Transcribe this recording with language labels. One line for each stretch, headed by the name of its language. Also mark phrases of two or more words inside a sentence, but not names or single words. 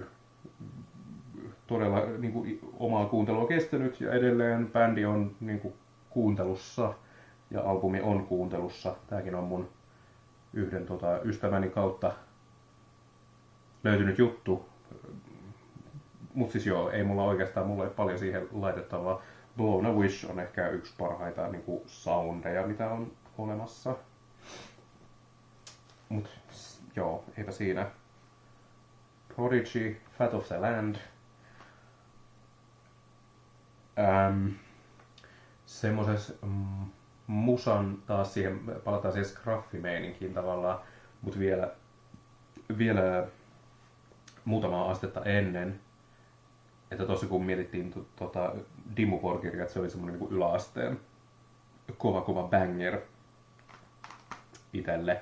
Finnish: Todella niin kuin, omaa kuuntelua kestänyt ja edelleen bändi on niin kuin, kuuntelussa ja albumi on kuuntelussa. Tääkin on mun yhden ystäväni kautta löytynyt juttu. Mut siis joo, ei mulla ei paljon siihen laitettavaa. Blown a Wish on ehkä yksi parhaita niin kuin, soundeja, mitä on olemassa. Mut joo, eipä siinä. Prodigy, Fat of the Land. Semmoses musan taas palataan siihen scraffi-meininkiin tavallaan, mut vielä muutamaa astetta ennen, että tossa kun mietittiin Dimmu Borgiria, että se oli semmonen niinku yläasteen kova banger itelle.